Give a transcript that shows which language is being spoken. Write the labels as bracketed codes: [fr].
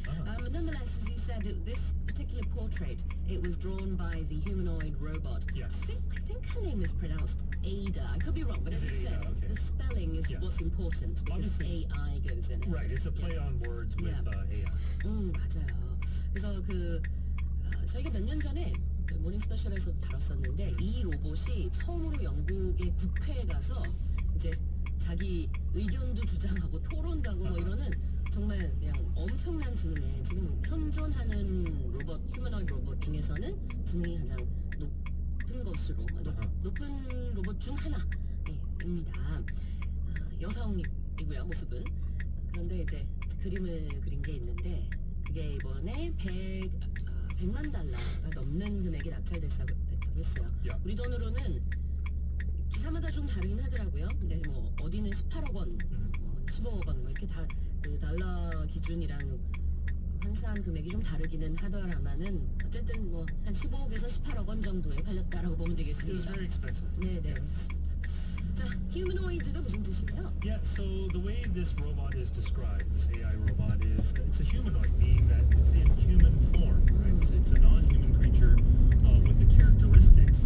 [en] But nonetheless, as you said, this particular portrait, it was drawn by the humanoid robot. Yes. I think her name is pronounced Ada. I could be wrong, but as you said, the spelling is what's important because Obviously. AI goes in it. Right, it's a play on words with AI. [ko] 맞아요. 그래서 저희가 몇 년 전에 그 모닝 스페셜에서 다뤘었는데 이 로봇이 처음으로 영국의 국회에 가서 이제 자기 의견도 주장하고 토론도 하고 뭐 이러는 정말 그냥 엄청난 지능에 지금 현존하는 로봇, 휴머노이드 로봇 중에서는 지능이 가장 높은 것으로 높은 로봇 중 하나입니다. 여성이고요, 모습은. 그런데 이제 그림을 그린 게 있는데 그게 이번에 100만 달러가 넘는 금액이 낙찰됐다고 했어요. 우리 돈으로는 기사마다 좀 다르긴 하더라고요. 근데 뭐 어디는 18억 원, 15억 원, 뭐 이렇게 다 그 달러 기준이랑 환산 금액이 좀 다르기는 하더라마는 어쨌든 뭐 한 15억에서 18억 원 정도에 팔렸다라고 보면 [en] It was [ko] 되겠습니다. [en] very expensive. [ko] 네. 자, humanoid가 무슨 뜻이에요? [en] Yeah, so the way this robot is described, this AI robot, is it's a humanoid, meaning that it's in human form, right? It's a non-human creature with the characteristics